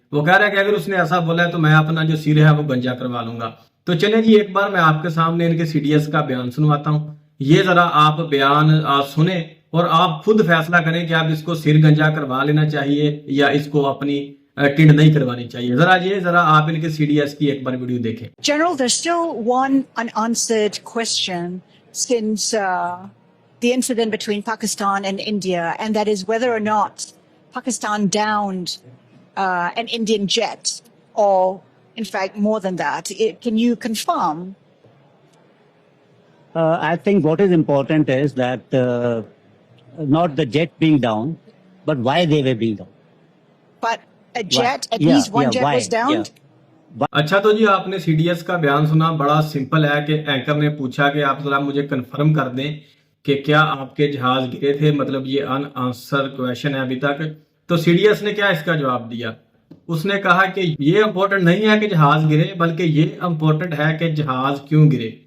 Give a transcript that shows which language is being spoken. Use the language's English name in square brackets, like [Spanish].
[Hindi] वो कह रहा है कि अगर उसने ऐसा बोला है तो मैं अपना जो सिर है वो गंजा करवा लूंगा। तो चले जी, एक बार मैं आपके सामने इनके सीडीएस का बयान सुनवाता हूँ। ये जरा आप बयान आप सुने और आप खुद फैसला करें कि आप इसको सिर गंजा करवा लेना चाहिए या इसको अपनी टिंड नहीं करवानी चाहिए। जरा आप इनके सीडीएस की एक बार वीडियो देखें। [English] General, there's still one unanswered question since the incident between Pakistan and India, and that is whether or not Pakistan downed an Indian jet, or in fact more than that. Can you confirm? I think what is important is that not the jet being down, but why they were being down. But a jet, at least one jet was downed. [Hindi] अच्छा, तो जी आपने CDS का बयान सुना। बड़ा simple है कि anchor ने पूछा कि आप जरा मुझे कंफर्म कर दें कि क्या आपके जहाज गिरे थे। मतलब ये अनआंसर क्वेश्चन है अभी तक। तो सीडीएस ने क्या इसका जवाब दिया? उसने कहा कि ये इंपॉर्टेंट नहीं है कि जहाज गिरे, बल्कि ये इंपॉर्टेंट है कि जहाज क्यों गिरे।